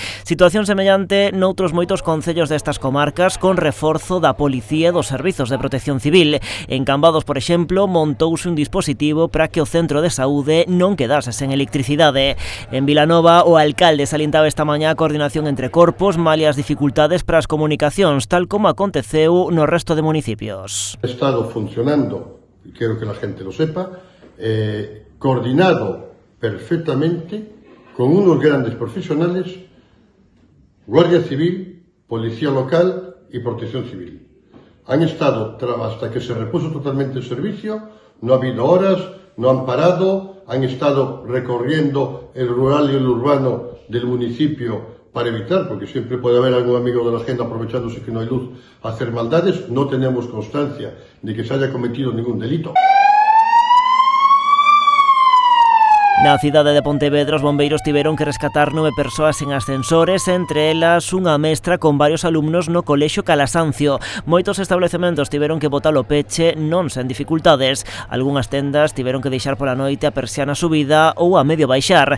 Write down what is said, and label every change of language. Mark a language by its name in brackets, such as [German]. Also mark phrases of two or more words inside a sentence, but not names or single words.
[Galician] Situación semellante noutros moitos concellos destas comarcas con reforzo da policía e dos servizos de protección civil. En Cambados, por exemplo, montouse un dispositivo para que o centro de saúde non quedase sen electricidade. En Vilanova, o alcalde salientaba esta mañá a coordinación entre corpos, malia as dificultades para as comunicacións, tal como aconteceu no resto de municipios. [Spanish] Ha estado funcionando, y quiero que la gente lo sepa, coordinado perfectamente con unos grandes profesionales, Guardia Civil, Policía Local y Protección Civil. Han estado, hasta que se repuso totalmente el servicio, no ha habido horas, no han parado, han estado recorriendo el rural y el urbano del municipio para evitar, porque siempre puede haber algún amigo de la agenda aprovechándose que no hay luz, hacer maldades. No tenemos constancia de que se haya cometido ningún delito. [Galician] Na cidade de Pontevedra, os bombeiros tiveron que rescatar 9 persoas en ascensores, entre elas unha mestra con varios alumnos no colexio Calasancio. Moitos establecementos tiveron que botar o peche non sen dificultades. Algúnas tendas tiveron que deixar pola noite a persiana subida ou a medio baixar.